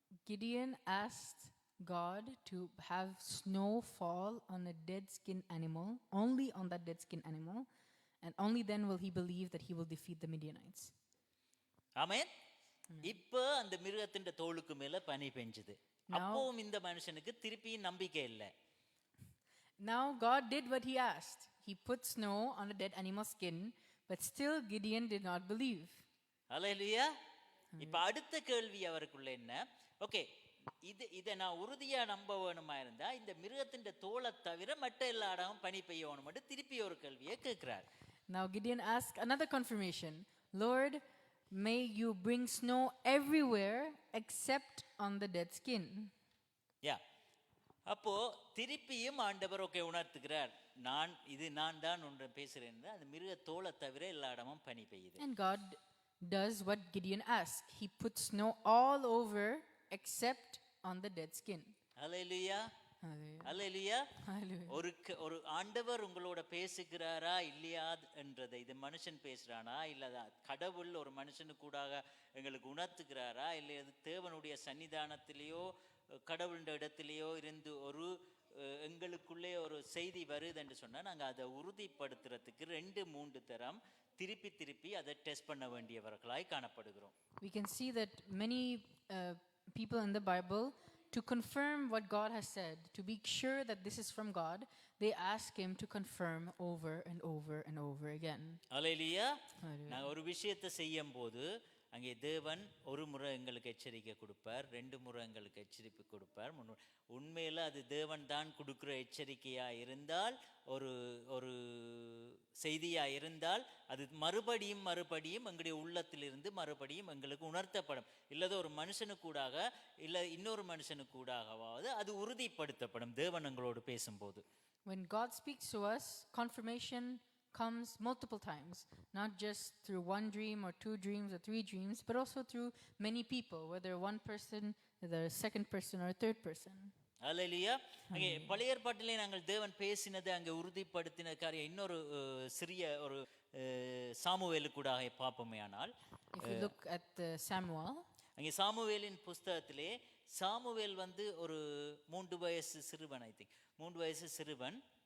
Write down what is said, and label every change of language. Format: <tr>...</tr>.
<en>Gideon asked God to have snow fall on a dead skin animal, only on that dead skin animal, and only then will he believe that he will defeat the Midianites.</en> <ta>ஆமென். இப்போ அந்த மிருகத்தின் தோலுக்கு மேல பனி பெஞ்சுது. அப்பவும் இந்த மனுஷனுக்கு திருப்பி நம்பிக்கை இல்லை.</ta> <en>Now God did what he asked. He put snow on a dead animal's skin, but still Gideon did not believe.</en> <ta>ஹல்லேலூயா. இப்ப அடுத்த கேள்வி அவருக்குள்ள என்ன, ஓகே இதை நான் உறுதியா நம்ப வேணுமா இருந்தா இந்த மிருகத்தின் தோலை தவிர மற்ற எல்லா இடமும் பனி பெய்ய வேணும் மட்டும் திருப்பி ஒரு கேள்வியை கேட்கிறார்.</ta> <en>Now Gideon asked another confirmation. Lord, may you bring snow everywhere except on the dead skin.</en> <ta>யா, அப்போ திருப்பியும் ஆண்டவர் ஓகே உணர்த்துகிறார், நான் தான் ஒன்று பேசுறேன், அந்த மிருக தோலை தவிர எல்லா இடமும் பனி பெய்யுது.</ta> <en>And God does what Gideon asked. He puts snow all over except on the dead skin.</en> <ta>ஹல்லேலூயா. ஹல்லேலூயா. ஒரு ஆண்டவர் உங்களோட பேசுகிறாரா இல்லையா என்றதை, இது மனுஷன் பேசுறானா இல்ல கடவுள் ஒரு மனுஷனு கூடாக எங்களுக்கு உணர்த்துகிறாரா இல்லை தேவனுடைய சன்னிதானத்திலேயோ கடவுளுடைய இடத்திலேயோ இருந்து ஒரு எங்களுக்குள்ளே ஒரு செய்தி வருது என்று சொன்னா நாங்க அதை உறுதிப்படுத்துறதுக்கு 2-3 தரம் திருப்பி அதை டெஸ்ட் பண்ண வேண்டியவர்களாய் காணப்படுகிறோம்.</ta> <en>We can see that many people in the Bible, to confirm what God has said, to be sure that this is from God, they ask him to confirm over and over and over again.</en> <ta>ஹல்லேலூயா. நான் ஒரு விஷயத்தை செய்யும் போது அங்கே தேவன் ஒரு முறை எங்களுக்கு எச்சரிக்கை கொடுப்பார், 2 முறை எங்களுக்கு எச்சரிக்கை கொடுப்பார். உண்மையில் அது தேவன் தான் கொடுக்குற எச்சரிக்கையா இருந்தால், ஒரு செய்தியா இருந்தால் அது மறுபடியும் எங்களுடைய உள்ளத்திலிருந்து மறுபடியும் எங்களுக்கு உணர்த்தப்படும். இல்லது ஒரு மனுஷனுக்கூடாக இல்லை இன்னொரு மனுஷனுக்கூடாகவாவது அது உறுதிப்படுத்தப்படும் தேவன் எங்களோடு பேசும்போது.</ta> <en>When God speaks to us, confirmation comes multiple times, not just through 1 dream or 2 dreams or 3 dreams, but also through many people, whether one person, the second person or third person.</en> <ta>ஹல்லேலூயா. அங்கே பழைய ஏற்பாட்டிலே நாங்கள் தேவன் பேசினது அங்கே உறுதிப்படுத்தின காரியம் இன்னொரு சிறிய ஒரு சாமுவேலு கூட பார்ப்போமே. ஆனால்</ta> <en>if you look at Samuel,</en> <ta>அங்கே சாமுவேலின் புஸ்தகத்திலே சாமுவேல் வந்து ஒரு 3 வயசு சிறுவன்,</ta> <en>I think</en> <ta>3 வயசு சிறுவன்.</ta>